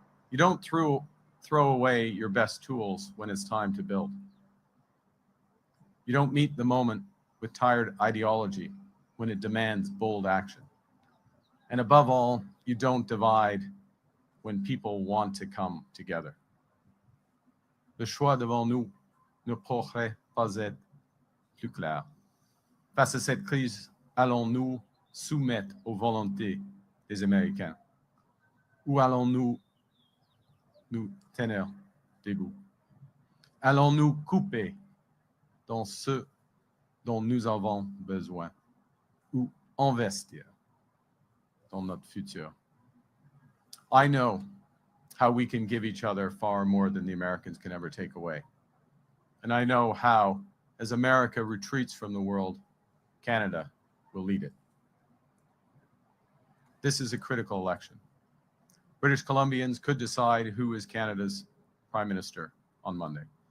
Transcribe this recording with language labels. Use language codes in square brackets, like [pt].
[en] You don't throw away your best tools when it's time to build. You don't meet the moment with tired ideology when it demands bold action. And above all, you don't divide when people want to come together. [fr] Le choix devant nous ne pourrait pas être plus clair. Face à cette crise, allons-nous soumettre aux volontés des Américains ou allons-nous nous tenir debout? Allons-nous couper dans ce dont nous avons besoin ou investir dans notre futur? [en] I know how we can give each other far more than the Americans can ever take away. And I know how, as America retreats from the world, Canada will lead it. This is a critical election. British Columbians could decide who is Canada's Prime Minister on Monday.